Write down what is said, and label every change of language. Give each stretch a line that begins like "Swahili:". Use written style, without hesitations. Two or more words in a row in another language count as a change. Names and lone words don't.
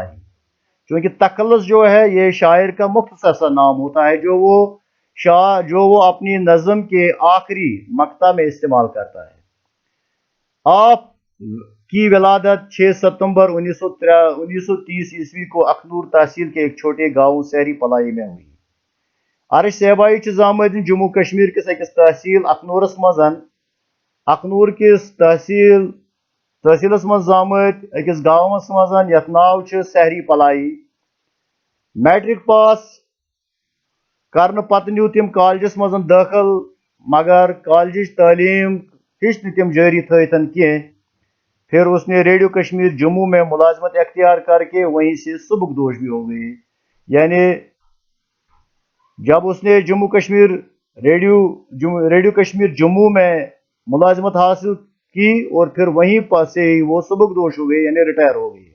Urdu: کیونکہ تخلص جو ہے یہ شاعر کا مختصر سا نام ہوتا ہے جو وہ اپنی نظم کے آخری مقطع میں استعمال کرتا ہے. آپ کی ولادت 6 ستمبر 1930 عیسوی کو اکھنور تحصیل کے ایک چھوٹے گاؤں سہری پلائی میں ہوئی.
Kashmiri: अरिश सहबाई जामत जम्मू कश्मीर किस अकिस तहसील अखनूरस मजन अखनूर किस तहसीलस मज जामत अकिस गांवस मजन यथ नाव सहरी पलाई। मैट्रिक पास करने पत न्यू तिम कॉलेजस मजन दाखिल, मगर कॉलेज तालीम हिच तिम जारी थन कह।
Urdu: پھر اس نے ریڈیو کشمیر جموں میں ملازمت اختیار کرکے وہیں سے سبکدوش بھی ہو گئی. یعنی جب اس نے ریڈیو کشمیر جموں میں ملازمت حاصل کی اور پھر وہیں پر سے ہی وہ سبکدوش ہو گئی، یعنی ریٹائر ہو گئی, यानी रिटायर हो गई।